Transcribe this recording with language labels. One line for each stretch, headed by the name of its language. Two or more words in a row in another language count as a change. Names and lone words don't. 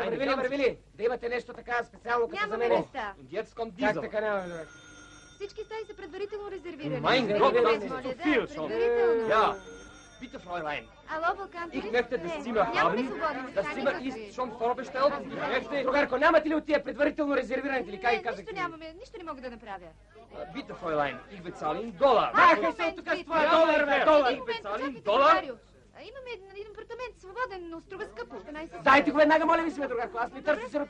Bulgarian: Върви ли? Да имате нещо така специално като за мене. Няма места. Индиецком дизел. Как така няма? Всички стаи са предварително резервирани.
German: Mein Gott, das ist zu viel schon.
Bulgarian: Предварително.
German: Ja, bitte, Fräulein.
Bulgarian: Ало, Балкан,
German: Ich möchte das Zimmer
Bulgarian: Няма ли
German: haben.
Bulgarian: свободни
German: Das
Bulgarian: места?
German: Zimmer ist schon vorbestellt.
Bulgarian: Другарко, нямате ли от тия предварително резервираните ли? Как Не, казах? нищо нямаме, нищо не мога да направя.
German: Bitte, Fräulein, ich bezahle in Dollar.
Bulgarian: Махай се от тук с твоя долар, бе, долар. Един момент,
German: Bezahle in
Bulgarian: почакайте,
German: Dollar.
Bulgarian: Марио. Имаме един апартамент, свободен, но струва скъпо. 12 лева. Дайте го веднага, моля ви се, другарко. Аз не търся сироти.